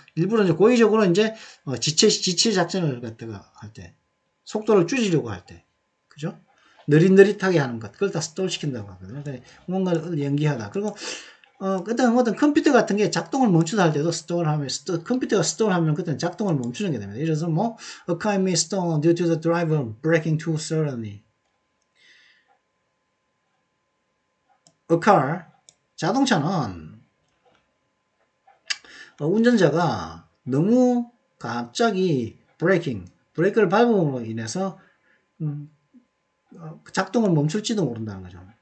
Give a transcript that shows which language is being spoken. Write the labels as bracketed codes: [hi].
[ko] 일부러 이제 고의적으로 이제 지체 작전을 갖다가 할 때, 속도를 줄이려고 할 때, 그죠? 느릿느릿하게 하는 것, 그걸 다 스톨 시킨다고 하거든요. 뭔가를 연기하다. 그리고 그다음 어떤 컴퓨터 같은 게 작동을 멈추다 할 때도 컴퓨터가 스톨하면 그때는 작동을 멈추는 게 됩니다. 예를 들어서 뭐 [en] a car may stall due to the driver braking too suddenly. [ko] A car 자동차는 운전자가 너무 갑자기 브레이크를 밟음으로 인해서 작동을 멈출지도 모른다는 거죠.